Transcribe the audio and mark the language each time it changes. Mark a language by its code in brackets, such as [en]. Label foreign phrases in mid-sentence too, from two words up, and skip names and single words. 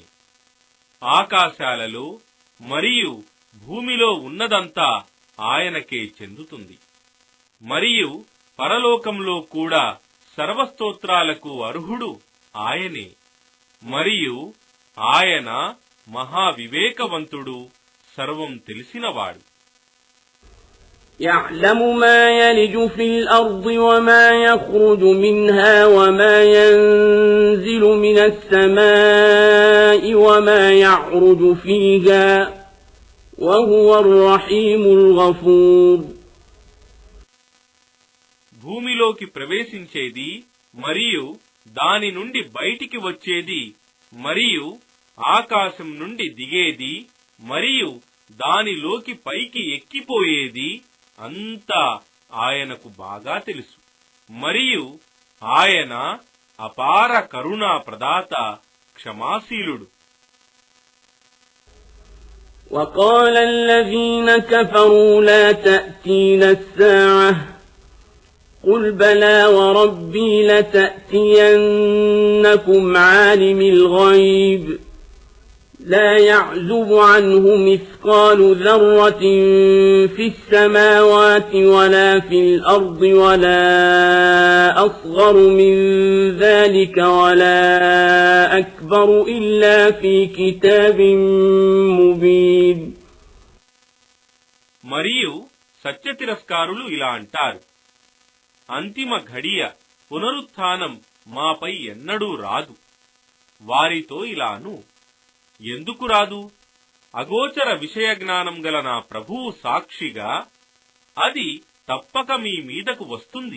[te] ఆకాశాలలో మరియు భూమిలో ఉన్నదంతా ఆయనకే చెందుతుంది మరియు పరలోకంలో కూడా సర్వస్తోత్రాలకు అర్హుడు ఆయనే మరియు ఆయన మహావివేకవంతుడు, సర్వం తెలిసినవాడు. [ar] يعلم ما يلج في الأرض وما يخرج منها وما ينزل من السماء وما يعرج فيها وهو الرحيم الغفور. [te] భూమిలోకి ప్రవేశించేది మరియు దాని నుండి బయటికి వచ్చేది మరియు ఆకాశం నుండి దిగేది మరియు దానిలోకి పైకి ఎక్కిపోయేది అంతా ఆయనకు బాగా తెలుసు మరియు ఆయన అపార కరుణా ప్రదాత, క్షమాశీలుడు. [ar] وقال الذين كفروا لا تأتينا الساعة قل بلى وربي لتأتينكم عالم الغيب لا يعزب عنه مثقال ذرة في السماوات ولا في الأرض ولا أصغر من ذلك ولا أكبر إلا في كتاب مبين. [te] మరియు సత్య తిరస్కారులు ఇలా అంటారు, అంతిమ ఘడియ పునరుత్థానం మాపై ఎన్నడూ రాదు. వారితో ఇలాను, ఎందుకు రాదు? అగోచర విషయ జ్ఞానం గల నా ప్రభువు సాక్షిగా అది తప్పక మీ మీదకు వస్తుంది.